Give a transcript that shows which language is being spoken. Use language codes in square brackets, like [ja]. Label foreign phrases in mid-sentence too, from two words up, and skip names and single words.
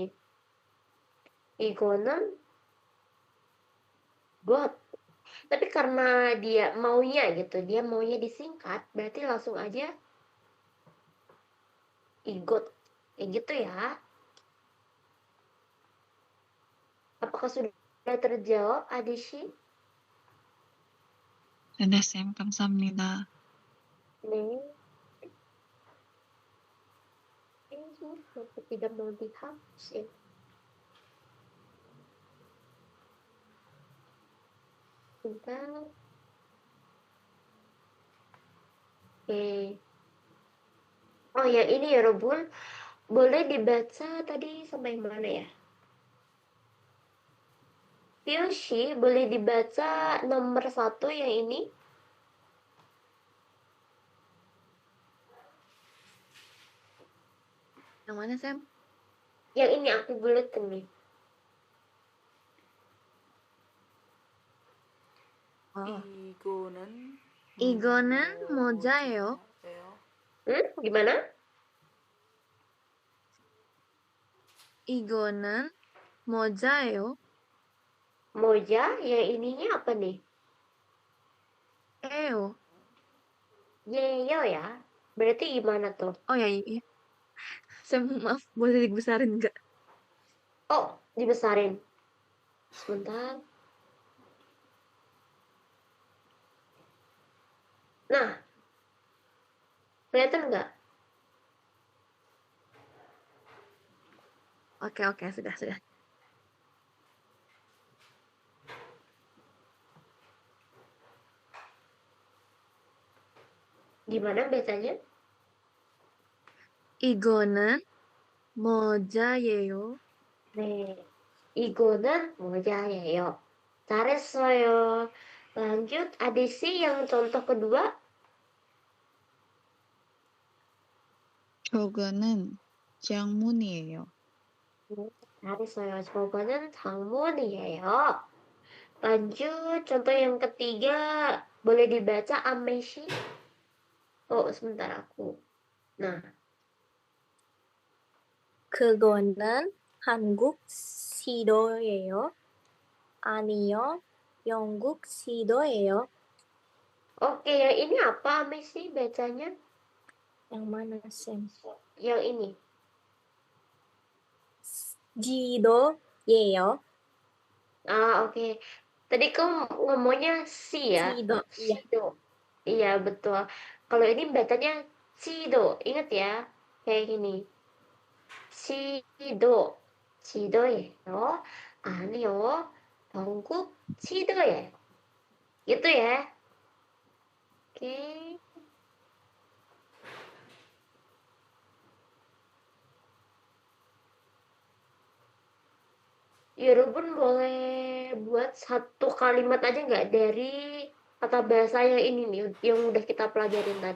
[id] Igonen got. Tapi karena dia maunya disingkat, berarti langsung aja igot. Kayak gitu ya. Apakah sudah terjawab, Adishi? [ko] 네, 쌤, 감사합니다. [id] Nih, ini kenapa tidak mau dihapus ya? Bentar. Oke. Oh ya, ini ya, Robun. Boleh dibaca tadi sampai mana ya? Yoshi, boleh dibaca nomor 1 yang ini? Yang mana, Sam? Yang ini aku buletin nih. Oh. [ko] 이거는 이거는 모자예요. [id] Gimana? [ko] 이거는 모자예요. [id] Moja, yang ininya apa nih? [ko] 에요. [id] Yeyo ya. Berarti gimana tuh? Oh ya, iya. Sam, maaf, boleh dibesarin nggak? Oh, dibesarin. Sebentar. Nah, kelihatan nggak? Oke, sudah. Gimana bacanya? [ko] 이거는 모자예요. 네, 이거는 모자예요. 잘했어요. [id] Lanjut, adisi yang contoh kedua. [ko] 저거는 장문이에요. 잘했어요. 저거는 장문이에요. [id] Lanjut, contoh yang ketiga. Boleh dibaca Ameshi? Oh, sebentar aku. Nah, [ko] 그거는 한국 시도예요. 아니요, 영국 시도예요. [id] oke, yang ini apa Ameshi bacanya? Yang mana, Sam? Yang ini. [ko] 지도예요. [id] Ah, oke. Tadi kamu ngomongnya si ya? Sido, iya. Sido. Iya, betul. Kalau ini bacanya Cido. Ingat ya? Kayak gini. [ko] 지도, 지도예요. 아니요, 영국 지도예요. [id] Gitu ya. Oke. Yorobun boleh buat satu kalimat aja nggak dari kata bahasa yang ini nih, yang udah kita pelajarin tadi.